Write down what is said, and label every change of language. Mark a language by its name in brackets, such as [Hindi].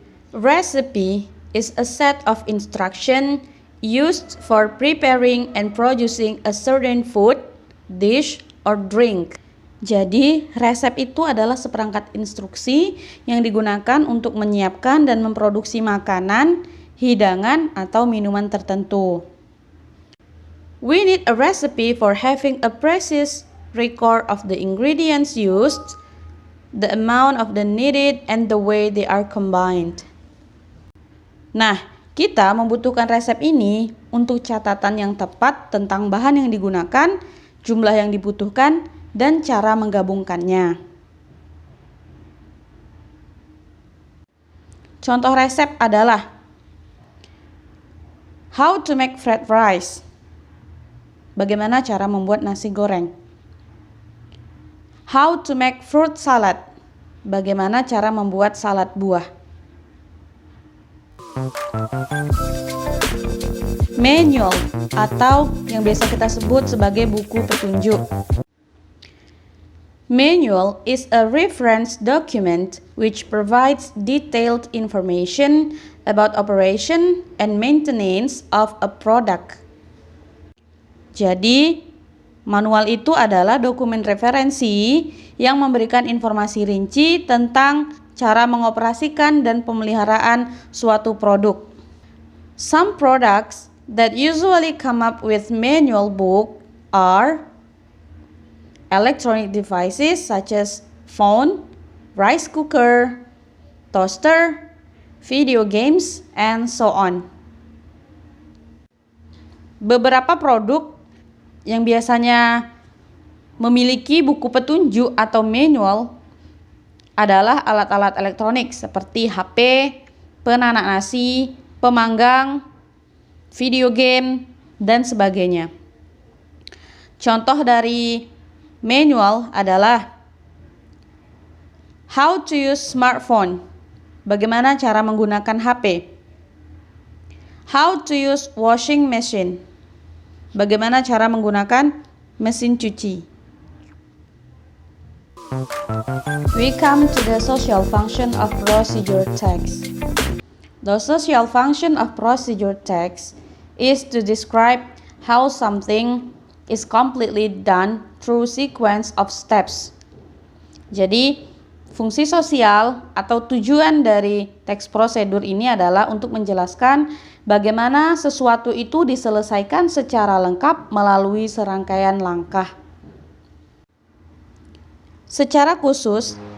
[English] Recipe is a set of instructions used for preparing and producing a certain food, dish, or drink. [Indonesian] Jadi, resep itu adalah seperangkat instruksi yang digunakan untuk menyiapkan dan memproduksi makanan, hidangan, atau minuman tertentu. [English] We need a recipe for having a precise record of the ingredients used, the amount of the needed, and the way they are combined. [Indonesian] Nah, kita membutuhkan resep ini untuk catatan yang tepat tentang bahan yang digunakan, jumlah yang dibutuhkan, dan cara menggabungkannya. Contoh resep adalah [English] how to make fried rice. [Indonesian] Bagaimana cara membuat nasi goreng. [English] How to make fruit salad. [Indonesian] Bagaimana cara membuat salad buah. Manual atau yang biasa kita sebut sebagai buku petunjuk. [English] Manual is a reference document which provides detailed information about operation and maintenance of a product. [Indonesian] Jadi, manual itu adalah dokumen referensi yang memberikan informasi rinci tentang cara mengoperasikan dan pemeliharaan suatu produk. [English] Some products that usually come up with manual book are electronic devices such as phone, rice cooker, toaster, video games, and so on. [Indonesian] Beberapa produk yang biasanya memiliki buku petunjuk atau manual adalah alat-alat elektronik seperti HP, penanak nasi, pemanggang, video game, dan sebagainya. Contoh dari manual adalah [English] how to use smartphone, [Indonesian] bagaimana cara menggunakan HP. [English] How to use washing machine, [Indonesian] bagaimana cara menggunakan mesin cuci. [English] We come to the social function of procedure text. The social function of procedure text is to describe how something is completely done through sequence of steps. [Indonesian] Jadi, fungsi sosial atau tujuan dari teks prosedur ini adalah untuk menjelaskan bagaimana sesuatu itu diselesaikan secara lengkap melalui serangkaian langkah. Secara khusus,